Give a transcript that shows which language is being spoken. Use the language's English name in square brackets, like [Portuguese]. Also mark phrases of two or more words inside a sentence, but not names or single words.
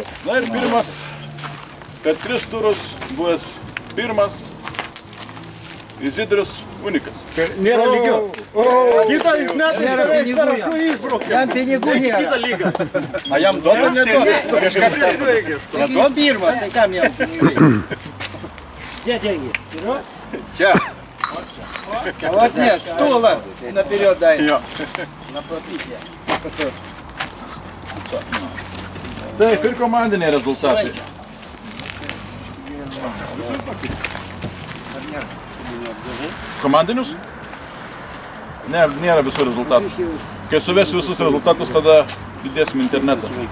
[Lithuanian] Na ir pirmas, per 3 turus buvęs pirmas Izidrius Unikas. Nėra lygių. Kitais metais Nėra beveik pinigų sąrašų jam. išbraukė. Jam pinigų Kita nėra. lyga. A jam duoda neduoda? Neduom pirmas, tai kam jam pinigai? [Russian] Где деньги? Вперед? [Lithuanian] Čia. [Russian] А вот нет, стула наперед дай. На пропитие. [Lithuanian] Taip, ir komandiniai rezultatai. Komandinius? Ne, nėra visų rezultatų. Kai suvesiu visus rezultatus, tada įdėsim internetą.